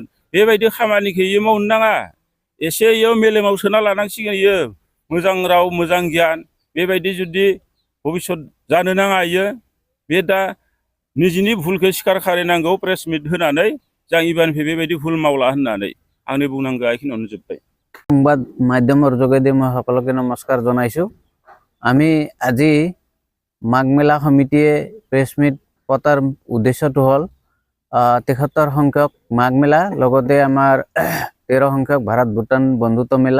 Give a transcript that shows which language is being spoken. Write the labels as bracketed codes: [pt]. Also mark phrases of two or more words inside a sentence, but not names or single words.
[brx] बेबायदि खामानिखौ इयो मावनो नाङा। एसे इयाव मेलेमाव सोना लानांसिगोन इयो मोजां राव मोजां गियान। बेबायदि जुदि भबिष्यत जानो नाङा इयो। बे दा निजिनि भुलखौ स्वीकार खालामनांगौ [en] press meet [brx] होनानै, जों एबारनिफ्राय बेबायदि भुल मावला होननानै। आंनि बुंनांगौआ बेखिनियावनो जोब्बाय। [as] সংবাদ মাধ্যমৰ যোগেদি মই সকলোকে নমস্কাৰ জনাইছোঁ। আমি আজি মাঘ মেলা সমিতিয়ে [en] press meet [as] পতাৰ উদ্দেশ্যটো হ'ল 73 সংখ্যক মাঘ মেলা, লগতে আমাৰ 13 সংখ্যক ভাৰত ভূটান বন্ধুত্ব মেলা।